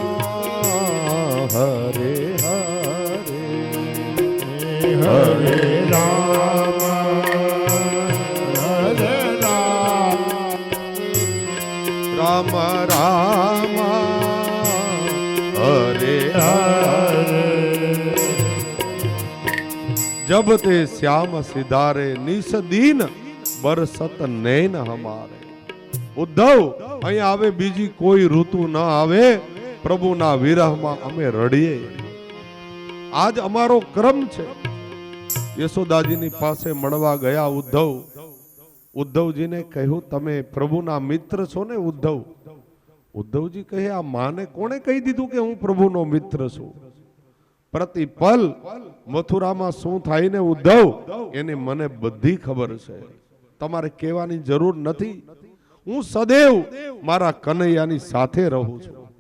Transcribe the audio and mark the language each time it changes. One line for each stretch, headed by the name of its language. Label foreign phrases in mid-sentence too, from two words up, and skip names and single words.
Hindi: हरे हरे हरे राम हरे राम राम राम हरे हरे जब ते श्याम सिधारे निस दीन बरसत नैन हमारे उद्धव
Gujarati: અહીં આવે બીજી કોઈ ઋતુ ન આવે પ્રભુના વિરહમાં અમે રડીએ આજ અમારો ક્રમ છે યશોદાજીની પાસે મળવા ગયા ઉદ્ધવજીને કહ્યું તમે પ્રભુના મિત્ર છો ને ઉદ્ધવજી કહે આ માને કોણે કહી દીધું કે હું પ્રભુનો મિત્ર છું પ્રતિપલ મથુરામાં શું થાય ને ઉદ્ધવ એને મને બધી ખબર છે તમારે કહેવાની જરૂર નથી હું સદૈવ મારા કનૈયાની સાથે રહું છું